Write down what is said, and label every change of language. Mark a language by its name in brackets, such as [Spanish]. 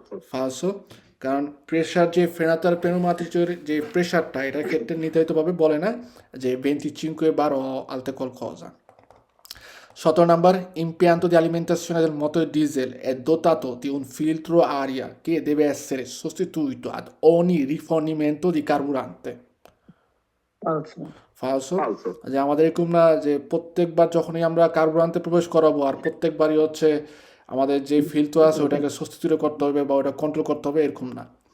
[Bangla] ফালসো, কারণ প্রেশার যে ফ্রেনাতার পেনুমাটিকের যে প্রেশারটা এটার ক্ষেত্রে নির্ধারিতভাবে বলে না যে 25 bar [Italian] o alte qualcosa. 17 [English] number, [Italian] impianto di alimentazione del motore diesel è dotato di un filtro aria che deve essere sostituito ad ogni rifornimento di carburante. [Bangla] ফালসো, ফালসো। যে আমাদের এরকম না যে প্রত্যেকবার যখনই আমরা কার্বুরেটরে প্রবেশ করাবো আর প্রত্যেকবারই হচ্ছে আমাদের যে ফিল্টার আছে ওটাকে সাবস্টিটিউট করতে হবে বা ওটা কন্ট্রোল করতে হবে, এরকম না।